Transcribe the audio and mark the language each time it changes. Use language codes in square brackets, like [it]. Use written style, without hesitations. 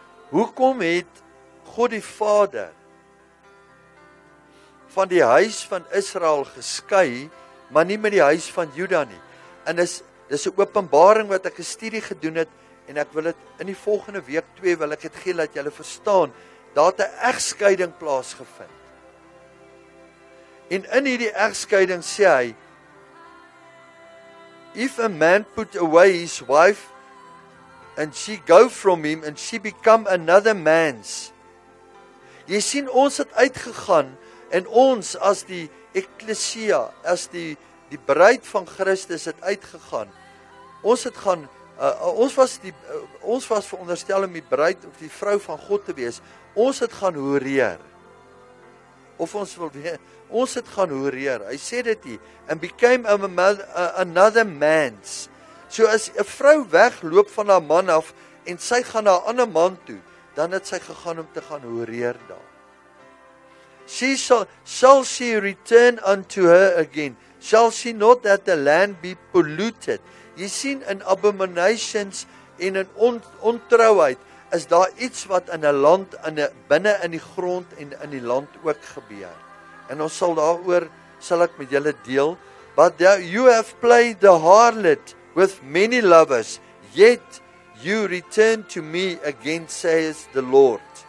[af] Hoekom het God die Vader van die huis van Israel geskei, maar nie met die huis van Juda nie? En dis 'n openbaring wat ek 'n studie gedoen het, en ek wil dit in die volgende week 2 wil ek dit gee, dat julle verstaan, daar het 'n egskeiding plaasgevind. En in hierdie egskeiding sê hy, [en] if a man put away his wife, and she go from him, and she become another man's. [af] Jy sien, ons het uitgegaan, en ons as die eklesia, as die bruid van Christus het uitgegaan. Ons het gaan, ons was veronderstel om die bruid of die vrou van God te wees. Ons het gaan horeer. Of ons wil weet, ons het gaan horeer. Hy sê dit hier, [en] and became another man's. [af] So as 'n vrou wegloop van haar man af en sy gaan na 'n ander man toe, dan het sy gegaan om te gaan horeer daar. [en] Shall she return unto her again? Shall she not that the land be polluted? [af] Jy sien in abominations en in ontrouheid is daar iets wat in 'n land, binne in die grond en in die land ook gebeur. En ons sal daaroor, sal ek met julle deel. [en] But you have played the harlot with many lovers, yet you return to me again, says the Lord.